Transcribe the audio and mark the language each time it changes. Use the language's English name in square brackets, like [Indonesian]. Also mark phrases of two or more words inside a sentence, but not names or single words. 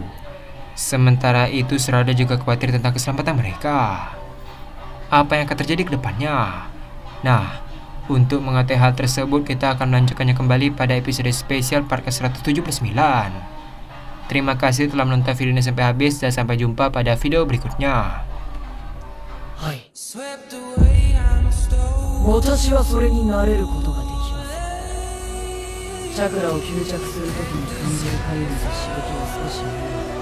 [Indonesian] Sementara itu, Serada juga khawatir tentang keselamatan mereka. Apa yang akan terjadi ke depannya? Nah, untuk mengetahui hal tersebut, kita akan melanjutkannya kembali pada episode spesial part ke-179. Terima kasih telah menonton video ini sampai habis, dan sampai jumpa pada video berikutnya. [Japanese] はい。私はそれになれることができます。チャクラを吸着するときに感じるかゆみと刺激を少し